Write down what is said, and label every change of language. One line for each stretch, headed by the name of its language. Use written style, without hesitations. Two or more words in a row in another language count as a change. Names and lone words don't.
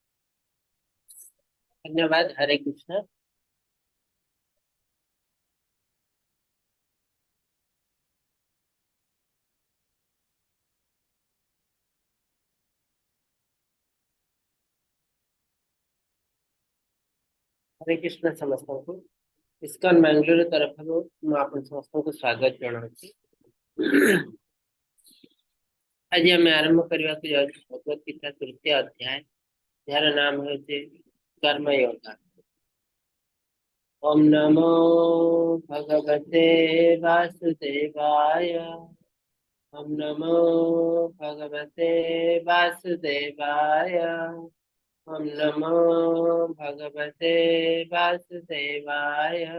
Odia: ଧନ୍ୟବାଦ। ହରେ କୃଷ୍ଣ। ହରେ କୃଷ୍ଣ ସମସ୍ତଙ୍କୁ इस्कॉन बेंगलुरु ତରଫରୁ ମୁଁ ଆପଣ ସମସ୍ତଙ୍କୁ ସ୍ୱାଗତ ଜଣାଉଛି। ଆଜି ଆମେ ଆରମ୍ଭ କରିବାକୁ ଯାଉଛୁ ଭଗବତ ଗୀତା ତୃତୀୟ ଅଧ୍ୟାୟ, ଯାହାର ନାମ ହେଉଛି କର୍ମଯୋଗ।
Sanskrit: ओम नमो भगवते वासुदेवाय। ओम नमो भगवते वासुदेवाय। ओम नमो भगवते वासुदेवाय।